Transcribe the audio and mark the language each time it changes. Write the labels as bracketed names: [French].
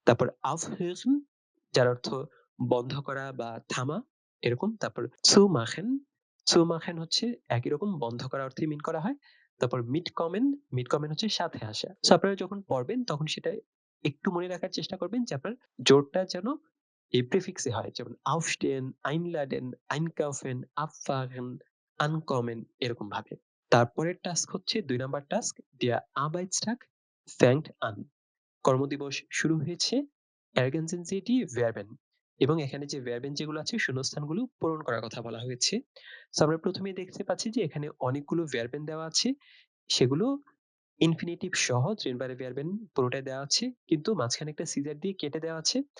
[Bangla] তারপর aufhören যার অর্থ বন্ধ করা বা থামা এরকম। তারপর zumachen, zumachen হচ্ছে একই রকম বন্ধ করা অর্থে মিন করা হয়। তারপর mitkommen, mitkommen হচ্ছে সাথে আসা। সো আপনারা যখন পড়বেন তখন সেটা একটু মনে রাখার চেষ্টা করবেন যে আপনার জোরটা যেন এই প্রিফিক্সে হয়। যেমন aufstehen, einladen, einkaufen, abfahren, ankommen এরকম ভাবে। তারপরের টাস্ক হচ্ছে ২ number task [German] der Arbeitstag fängt an. [Bangla] কর্মদিবস শুরু হয়েছে। [German] ergänzen Sie die Verben [Bangla] এবং এখানে যে ভার্বেন যেগুলো আছে শূন্যস্থানগুলো পূরণ করার কথা বলা হয়েছে। সো আমরা প্রথমেই দেখতে পাচ্ছি যে এখানে অনেকগুলো ভার্বেন দেওয়া আছে। সেগুলো ইনফিনিটিভ সহ ট্রেনবারে ভার্বেন পুরোটাই দেওয়া আছে, কিন্তু মাঝখানে একটা সিজার দিয়ে কেটে দেওয়া আছে।